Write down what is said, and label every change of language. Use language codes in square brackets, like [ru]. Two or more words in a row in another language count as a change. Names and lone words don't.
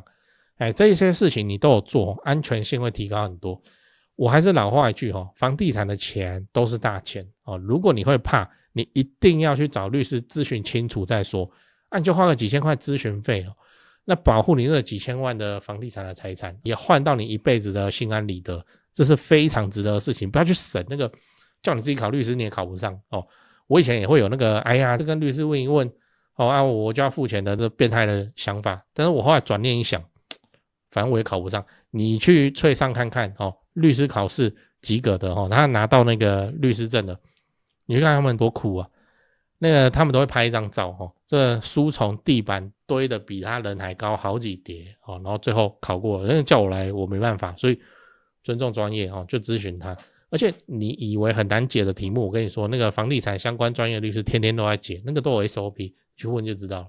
[zh] 這一些事情你都有做，安全性會提高很多。我還是老話一句房地產的錢都是大錢如果你会怕，你一定要去找律師諮詢清楚再說。你就花個幾千塊諮詢費那保護你這幾千萬的房地產的財產，也換到你一輩子的心安理得，這是非常值得的事情。不要去省那個，叫你自己考律師你也考不上我以前也会有那個这跟律師問一問我就要付錢的這變態的想法，但是我後來轉念一想，反正我也考不上，你去脆上看看律師考試及格的他拿到那個律師證的，你去看他們多酷啊！那個他們都會拍一張照這書從地板堆的比他人還高好幾疊然後最後考過了，那個叫我來我沒辦法，所以尊重專業就諮詢他。而且你以為很難解的題目，我跟你說那個房地產相關專業律師天天都在解，那個都有 SOP， 去問就知道了。